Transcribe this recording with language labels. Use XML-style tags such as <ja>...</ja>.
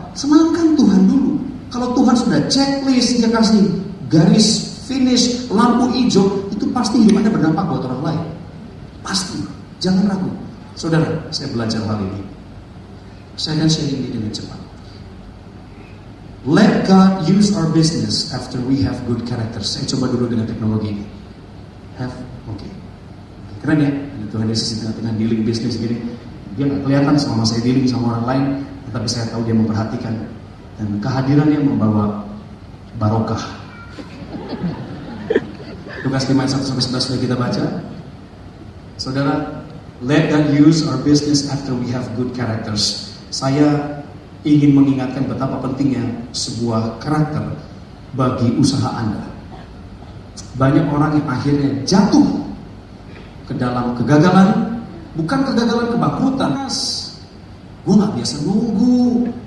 <id>Senangkan Tuhan dulu. Kalau Tuhan sudah checklist, dia kasih garis finish, lampu hijau, itu pasti hidup Anda berdampak buat orang lain. Pasti, jangan ragu. Saudara, saya belajar hal ini. Saya akan share ini dengan cepat.</id> <en>Let God use our business after we have good character.</en> <id>Saya coba dulu dengan teknologi ini. Oke. Keren ya, Tuhan Yesus di tengah-tengah dealing bisnis gini. Dia nggak kelihatan selama saya dealing sama orang lain, tetapi saya tahu dia memperhatikan. Dan kehadirannya membawa barokah. Lukas 5 ayat 1-11 sudah kita baca.</id> <en>Saudara, let God use our business after we have good characters.</en> <id>Saya ingin mengingatkan betapa pentingnya sebuah karakter bagi usaha Anda. Banyak orang yang akhirnya jatuh ke dalam kegagalan, bukan kegagalan kebangkrutan. Gue gak biasa nunggu.</id>